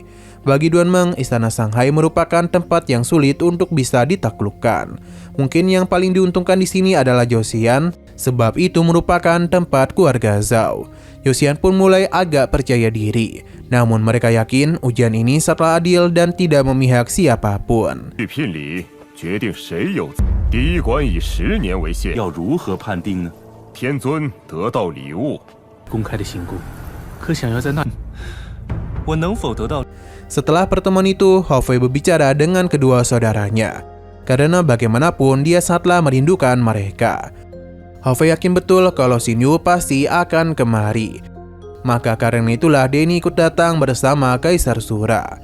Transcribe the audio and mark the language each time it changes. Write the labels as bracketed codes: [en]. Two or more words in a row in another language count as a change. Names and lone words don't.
[id] Bagi Duan Meng, istana Sanhai merupakan tempat yang sulit untuk bisa ditaklukkan. Mungkin yang paling diuntungkan di sini adalah Josian, sebab itu merupakan tempat keluarga Zhao. Josian pun mulai agak percaya diri. Namun mereka yakin ujian ini sangatlah adil dan tidak memihak siapapun. [zh] 御聘礼决定谁有资。第一关以10年为限，要如何判定呢？天尊得到礼物。公开的行宫，可想要在那…… 我能否得到？ [id] Setelah pertemuan itu, Hao Fei berbicara dengan kedua saudaranya. Karena bagaimanapun dia sangatlah merindukan mereka. Hao Fei yakin betul kalau Xin Yu pasti akan kemari. Maka karena itulah Denny ikut datang bersama Kaisar Sura.